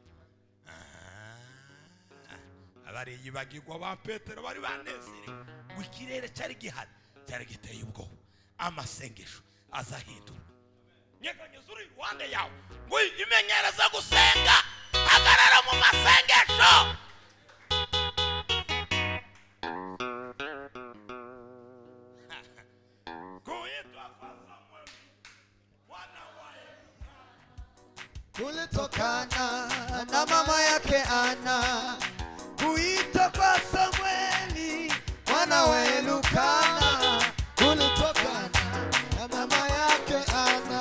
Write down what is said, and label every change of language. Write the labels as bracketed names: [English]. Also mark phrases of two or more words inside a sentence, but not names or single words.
[Kinyarwanda] Abari yibagirwa ba Petero bari banezerewe, ngo ikirere cyari gihari, cyari giteye ubwoba. Amasengesho azahindura. Nyeganyeza uri Rwanda yawe, ngo imenyereza gusenga, hagarara mu masengesho. [Swahili] kulitokana na mama yake Ana kuitwa kwa Samueli mwana wa Elukana, kulitokana na mama yake Ana.